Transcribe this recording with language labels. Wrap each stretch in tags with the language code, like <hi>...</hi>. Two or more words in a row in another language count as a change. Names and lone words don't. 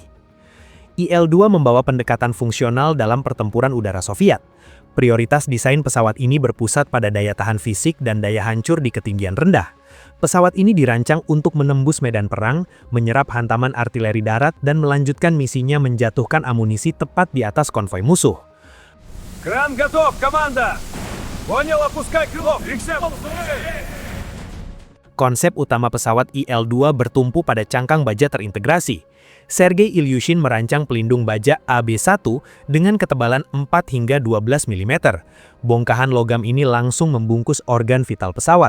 <id>Il-2 membawa pendekatan fungsional dalam pertempuran udara Soviet. Prioritas desain pesawat ini berpusat pada daya tahan fisik dan daya hancur di ketinggian rendah. Pesawat ini dirancang untuk menembus medan perang, menyerap hantaman artileri darat, dan melanjutkan misinya menjatuhkan amunisi tepat di atas konvoi musuh.</id> <ru>Кран готов, команда! Понял, опускай крыло!</ru> <id>Konsep utama pesawat Il-2 bertumpu pada cangkang baja terintegrasi. Sergei Ilyushin merancang pelindung baja AB1 dengan ketebalan 4 hingga 12 mm. Bongkahan logam ini langsung membungkus organ vital pesawat.</id>